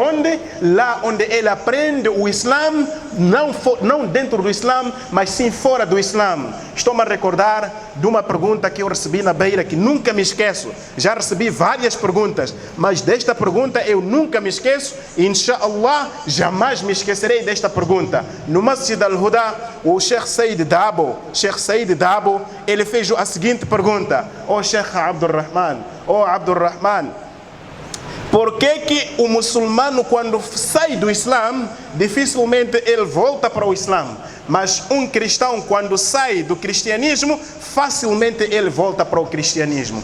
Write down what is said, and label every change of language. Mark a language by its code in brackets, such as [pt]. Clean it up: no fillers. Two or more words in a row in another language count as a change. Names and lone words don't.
[pt] Lá onde ele aprende o Islã não dentro do Islã, mas sim fora do Islã. Estou-me a recordar de uma pergunta que eu recebi na Beira, que nunca me esqueço. Já recebi várias perguntas, mas desta pergunta eu nunca me esqueço. E, inshallah, jamais me esquecerei desta pergunta. No Masjid al-Huda, o Sheikh Said Dabo, ele fez a seguinte pergunta: Sheikh Abdurrahman, por que o muçulmano, quando sai do Islã, dificilmente ele volta para o Islã? Mas um cristão, quando sai do cristianismo, facilmente ele volta para o cristianismo.